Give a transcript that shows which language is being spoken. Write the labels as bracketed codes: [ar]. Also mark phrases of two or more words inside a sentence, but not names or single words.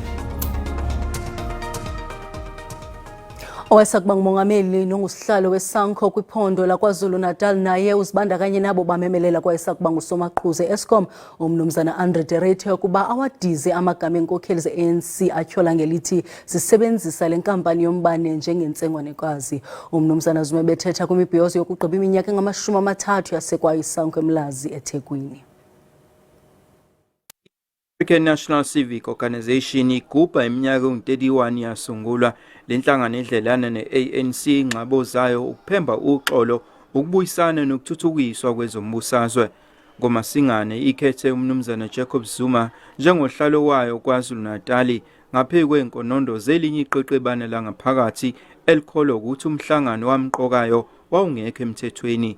[xh] Owayesakuba ngumongameli nongusihlalo weSANCO kwiphondo laKwaZulu-Natal naye uzibandakanye nabo bamemelela kwayesakuba ngusomaqhuze Eskom umnumzana Andre Derrida ukuba awadize amagama enkokheli ze-ANC atyhola ngelithi zisebenzisa le nkampani yombane njengentsengwanekazi. Umnumzana Zuma bethetha kwimibhiyozo yokugqiba iminyaka enga-30 yasekwa iSANCO eMlazi eThekwini. [zu] African National Civic Organization igubha iminyaka engu-31 yasungulwa. Le nhlangano edlelana ne-ANC ingxabo zayo ukuphemba uxolo, ukubuyisana nokuthuthukiswa kwezombusazwe. NgoMasingane ikhethe umnumzana Jacob Zuma njengohlalo wayo KwaZulu-Natal ngaphezu kwenkonondo zelinye iqeqebane langaphakathi elikholwa ukuthi umhlangano wamqokayo wawungekho emthethweni.